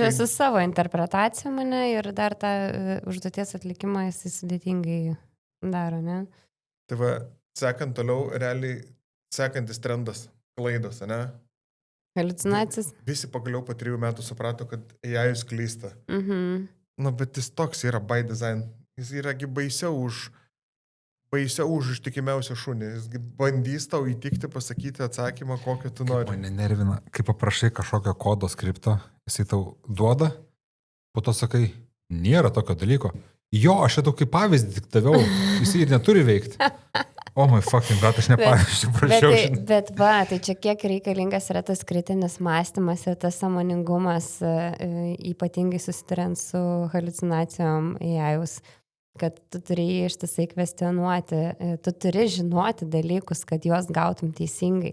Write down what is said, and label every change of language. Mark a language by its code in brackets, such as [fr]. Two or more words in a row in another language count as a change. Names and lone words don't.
[lt] Žiūrėjau su savo interpretacija mane ir dar tą užduoties atlikimą jis sudėtingai daro, ne? Tai va, sekant toliau, realiai sekantis trendas, klaidos, ne? Haliucinacijas. Visi pagaliau po 3 metų suprato, kad AI klysta. Bet jis toks yra [en] by design. [lt] Jis yragi baisiau už ištikimiausią šunį. Jis bandys tau įtikti, pasakyti atsakymą, kokio tu nori. Mane nervina, kai paprašai kažkokio kodo skripto, jisai tau duoda, po to sakai, nėra tokio dalyko. Jo, aš šitą kaip pavyzdį tik daviau, jisai ir neturi veikti. [en] Oh my fucking god, [lt] aš nepavyzdžiu, prašiau. Bet tai čia kiek reikalingas yra tas kritinis mąstymas ir tas sąmoningumas, ypatingai susiduriant su haliucinacijom AI-us. Kad tu turi ištisai kvestionuoti, tu turi žinoti dalykus, kad juos gautum teisingai.